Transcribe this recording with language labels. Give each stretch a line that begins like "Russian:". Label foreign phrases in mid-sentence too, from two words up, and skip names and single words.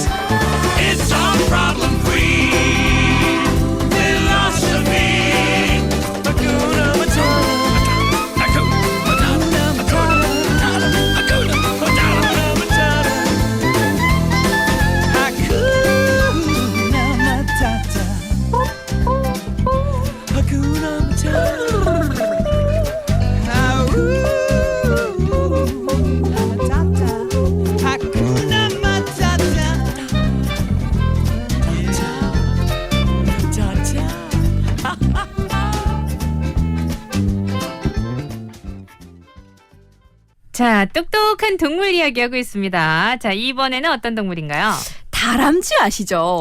English: It's our problem-free philosophy.
Swahili: Hakuna Matata. Hakuna Matata. Hakuna Matata. Hakuna Matata. Hakuna Matata. Hakuna Matata.
Korean: 자, 똑똑한 동물 이야기하고 있습니다. 자, 이번에는 어떤 동물인가요? 다람쥐 아시죠?